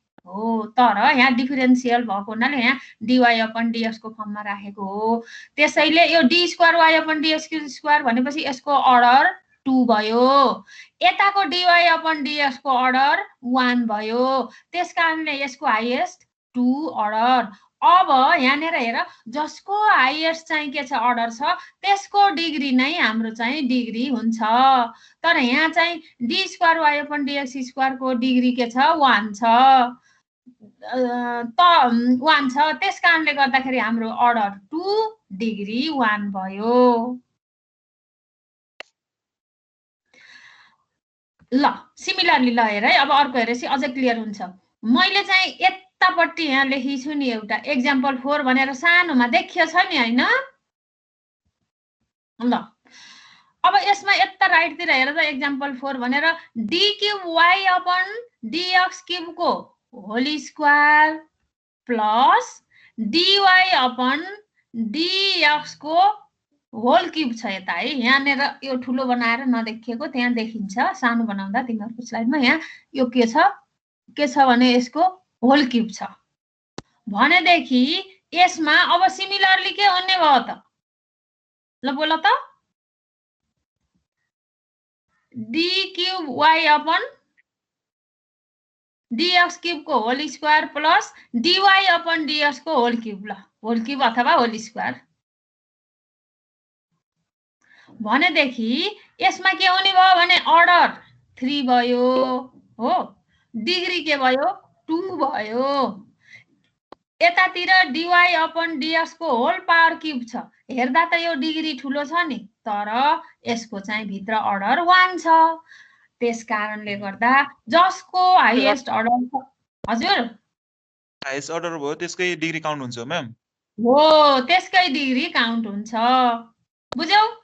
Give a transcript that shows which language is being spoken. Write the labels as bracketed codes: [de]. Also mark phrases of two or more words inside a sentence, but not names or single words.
[ne] हो तर यहाँ डिफरेन्शियल भएको हुनाले यहाँ [en] dy upon dx [ne] को फर्ममा राखेको हो त्यसैले यो [en] d square y upon dx square [ne] भनेपछि यसको अर्डर 2 भयो यताको [en] dy upon dx [ne] को अर्डर 1 भयो त्यसकारणले यसको [en] highest 2 order [ne] अब यहाँनेर हेर जसको हाईएस्ट चाहिँ के छ अर्डर छ त्यसको डिग्री नै हाम्रो चाहिँ डिग्री हुन्छ तर यहाँ चाहिँ [en] d square y upon dx square [ne] को डिग्री के छ 1 छ त 1 छ त्यसकारणले गर्दाखेरि हाम्रो [en] order 2 degree 1 [ne] भयो ल सिमिलरली ल हेर है अब अर्को हेरेपछि अझै क्लियर हुन्छ मैले चाहिँ यतापट्टि यहाँ लेखेको छु नि एउटा एक्जाम्पल 4 भनेर सानोमा देखियो छ नि हैन ल अब यसमा यता राइटतिर हेर त एक्जाम्पल 4 भनेर [en] d cube y upon dx [ne] क्यूब को [en] whole square plus dy upon dx [ne] को [en] whole cube [ne] छ यता है यहाँनेर यो ठुलो बनाएर नदेखिएको त्यहाँ देखिन्छ सानो बनाउँदा तिमीहरुको स्लाइडमा यहाँ यो के छ भने यसको [en] whole cube [ne] छ भनेदेखि यसमा अब सिमिलरली के हुने भयो त ल बोल त [en] d cube y upon dx cube को whole square plus dy upon dx को whole cube ल whole cube अथवा whole square [ne] भनेदेखि यसमा के हुने भयो भने अर्डर 3 भयो हो डिग्री के भयो 2 भयो यतातिर [en] dy upon dx [ne] को [en] whole power cube [ne] छ हेर्दा त यो डिग्री ठुलो छ नि तर यसको चाहिँ भित्र अर्डर 1 छ त्यसकारणले गर्दा जसको [en] highest order [ne] छ हजुर [en] highest order [ne] भयो त्यसकै [en] degree count [ne] हुन्छ म्याम हो त्यसकै [en] degree count [ne] हुन्छ बुझ्यौ